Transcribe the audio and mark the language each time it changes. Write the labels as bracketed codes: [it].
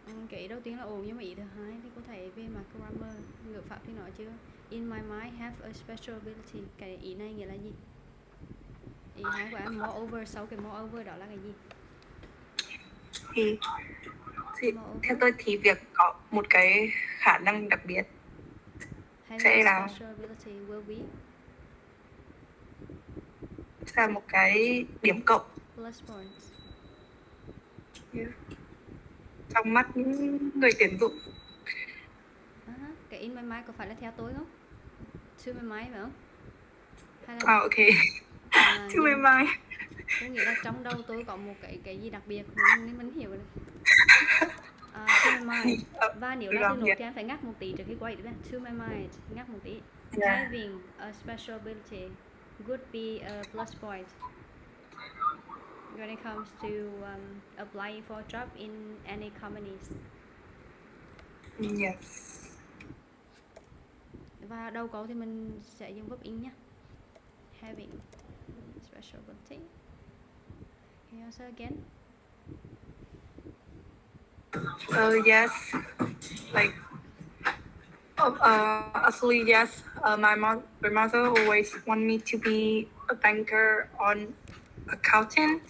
[vi] Cái ý đầu tiên là ổn, nhưng mà ý thứ hai thì có thể về mặt grammar, ngữ pháp thì nói chưa. [en] In my mind have a special ability. [vi] Cái ý này nghĩa là gì? Ý hai của em moreover, sau cái moreover đó là cái gì? Thì theo tôi thì việc có một cái khả năng đặc biệt sẽ là [en] special ability will be [vi] sẽ là một cái điểm cộng [en] plus points. [vi] trong mắt những người tuyển dụng. Cái in my mind có phải là theo tôi không? To my mind phải không? Hay [en] là ok. To my mind. [vi] Tôi nghĩ là trong đầu tôi có một cái gì đặc biệt nên mình hiểu rồi. To my mind. Và nếu là từ nốt thì em phải ngắt một tí trước khi quay được. To my mind, ngắt một tí. [en] Having a special ability would be a plus point when it comes to applying for a job in any companies. Yes. [vi] Và đầu câu thì mình sẽ dùng verb in nhé. [en] Having special ability. Can you answer again? Yes. Like actually yes. My mother always want me to be a banker or accountant.